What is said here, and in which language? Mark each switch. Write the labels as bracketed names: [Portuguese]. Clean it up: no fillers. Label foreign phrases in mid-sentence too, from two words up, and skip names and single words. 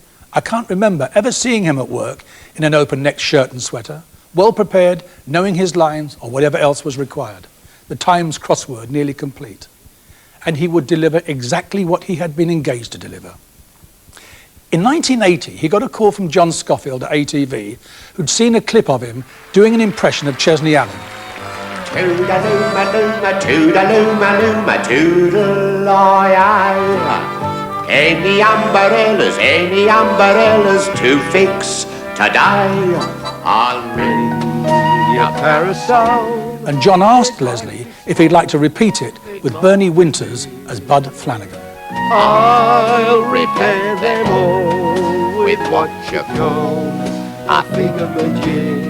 [English] I can't remember ever seeing him at work in an open-necked shirt and sweater, well prepared, knowing his lines or whatever else was required. The Times crossword nearly complete. And he would deliver exactly what he had been engaged to deliver. In 1980, he got a call from John Scofield at ATV, who'd seen a clip of him doing an impression of Chesney Allen. Toodaloo-ma-loo-ma, toodaloo-ma-loo-ma, toodle-oi-oi. Any umbrellas to fix today. I'll ready a parasol. And John asked Leslie if he'd like to repeat it with Bernie Winters as Bud Flanagan. I'll repair them all with what you call a thingamajig.